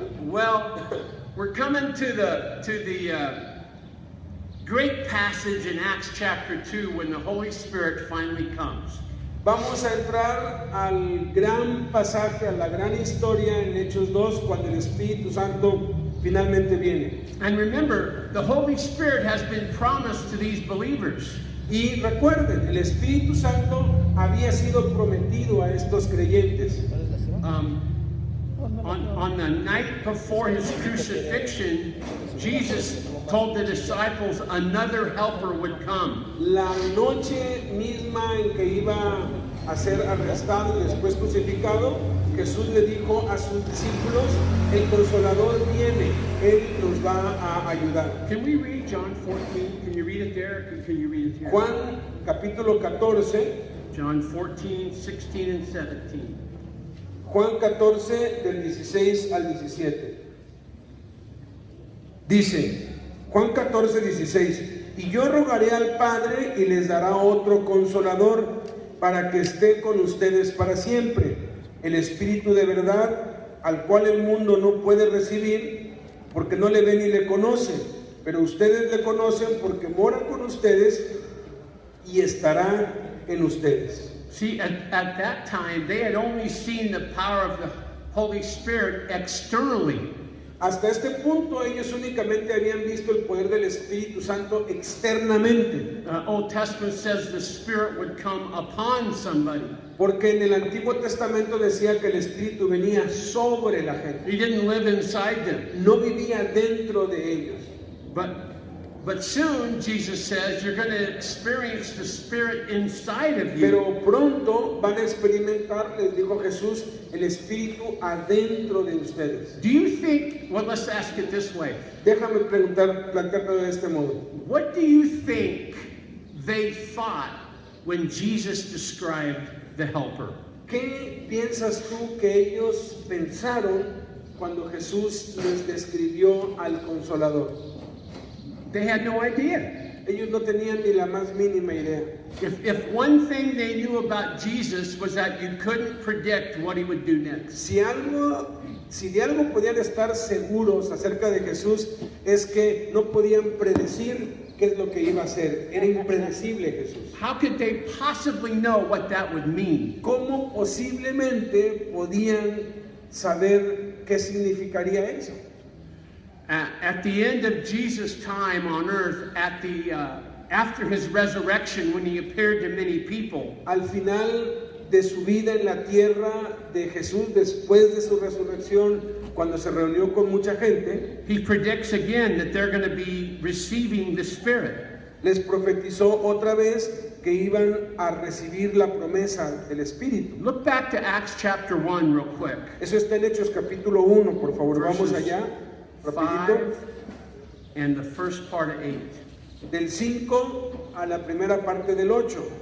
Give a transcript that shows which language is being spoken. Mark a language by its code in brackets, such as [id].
[en] Well, we're coming to the great passage in Acts chapter 2 when the Holy Spirit finally comes. [es] Vamos a entrar al gran pasaje, a la gran historia en Hechos 2, cuando el Espíritu Santo finalmente viene. [en] And remember, the Holy Spirit has been promised to these believers. [es] Y recuerden, el Espíritu Santo había sido prometido a estos creyentes. [en] On the night before his crucifixion, Jesus told the disciples another helper would come. [es] La noche misma en que iba a ser arrestado y después crucificado, Jesús le dijo a sus discípulos, el Consolador viene, Él nos va a ayudar. [en] Can we read John 14? Can you read it there? Can you read it here? [es] Juan capítulo 14, [en] John 14, 16, and 17. [es] Juan 14 del 16 al 17. Dice, Juan 14, 16, y yo rogaré al Padre y les dará otro Consolador para que esté con ustedes para siempre, el Espíritu de verdad, al cual el mundo no puede recibir porque no le ven ni le conocen, pero ustedes le conocen porque mora con ustedes y estará en ustedes. [en] See, at that time, they had only seen the power of the Holy Spirit externally. [es] Hasta este punto ellos únicamente habían visto el poder del Espíritu Santo externamente, [en] Old Testament says the Spirit would come upon somebody. [es] porque en el Antiguo Testamento decía que el Espíritu venía sobre la gente, [en] He didn't live inside them. [es] no vivía dentro de ellos. [en] But soon, Jesus says, you're going to experience the Spirit inside of you. [es] Pero pronto van a experimentar, les dijo Jesús, el Espíritu adentro de ustedes. [en] Do you think, well, let's ask it this way. [es] Déjame plantearlo de este modo. [en] What do you think they thought when Jesus described the Helper? [es] ¿Qué piensas tú que ellos pensaron cuando Jesús les describió al Consolador? [en] They had no idea. [es] Ellos no tenían ni la más mínima idea. [en] If one thing they knew about Jesus was that you couldn't predict what he would do next. [es] Si de algo podían estar seguros acerca de Jesús, es que no podían predecir qué es lo que iba a hacer. Era impredecible Jesús. [en] How could they possibly know what that would mean? [es] ¿Cómo posiblemente podían saber qué significaría eso? [en] At the end of Jesus' time on earth, after his resurrection, when he appeared to many people, [es] Al final de su vida en la tierra de Jesús, después de su resurrección, cuando se reunió con mucha gente, [en] he predicts again that they're going to be receiving the Spirit. [es] les profetizó otra vez que iban a recibir la promesa del Espíritu. [en] Look back to Acts chapter 1 real quick. [es] Eso está en Hechos capítulo 1, por favor, vamos [en] Verses [es] allá, rapidito. [en] 5 and the first part of 8, [es] Del 5 a la primera parte del 8.